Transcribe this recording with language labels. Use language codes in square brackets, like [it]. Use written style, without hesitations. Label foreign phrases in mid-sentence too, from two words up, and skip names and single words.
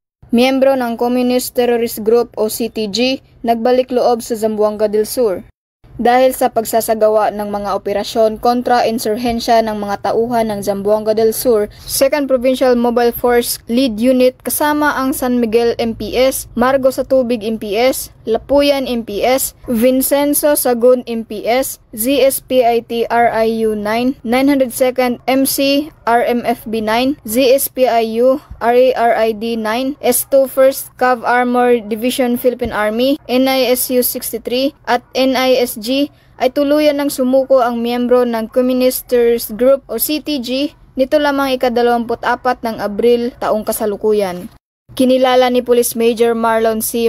[tl] miyembro ng Communist Terrorist Group o CTG, nagbalik loob sa Zamboanga del Sur dahil sa pagsasagawa ng mga operasyon kontra insurhensya ng mga tauhan ng Zamboanga del Sur, 2nd Provincial Mobile Force Lead Unit kasama ang San Miguel MPS, Margo sa Tubig MPS, Lapuyan MPS, Vincenzo Sagun MPS, ZSPIT RIU 9, 902nd MC RMFB 9, ZSPIU RARID 9, S2 1st Cav Armor Division Philippine Army, NISU 63 at NISG ay tuluyan ng sumuko ang miyembro ng Communist Terrorist Group o CTG nito lamang ika-24 ng Abril taong kasalukuyan. Kinilala ni Police Major Marlon C.